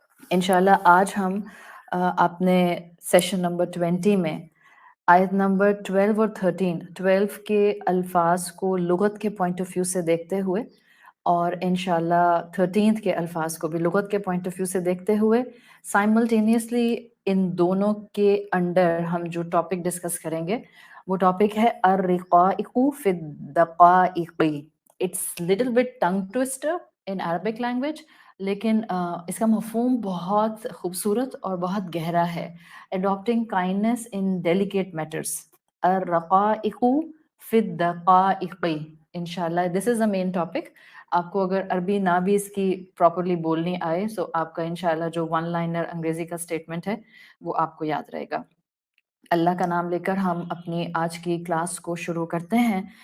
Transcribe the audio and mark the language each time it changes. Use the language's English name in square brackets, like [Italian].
[Urdu] انشاءاللہ آج ہم اپنے سیشن نمبر 20 میں آیت نمبر 12 اور 12 کے الفاظ کو لغت کے پوائنٹ آف ویو سے دیکھتے ہوئے، اور انشاءاللہ 13 کے الفاظ کو بھی لغت کے پوائنٹ آف ویو سے دیکھتے ہوئے سائملٹینیسلی ان دونوں کے انڈر ہم جو ٹاپک ڈسکس کریں گے وہ ٹاپک ہے الرقائق فی الدقائق. [English] it's little bit tongue twister in Arabic language, [Urdu] لیکن اس کا مفہوم بہت خوبصورت اور بہت گہرا ہے. [English] Adopting kindness in delicate matters. [Arabic] الرقائق فی الدقائق. [Urdu] انشاءاللہ [English] This is the main topic. [Urdu] آپ کو اگر عربی نہ بھی اس کی پراپرلی بولنی آئے سو آپ کا انشاءاللہ جو ون لائنر انگریزی کا اسٹیٹمنٹ ہے وہ آپ کو یاد رہے گا. اللہ کا نام لے کر ہم اپنی آج کی کلاس کو شروع کرتے ہیں.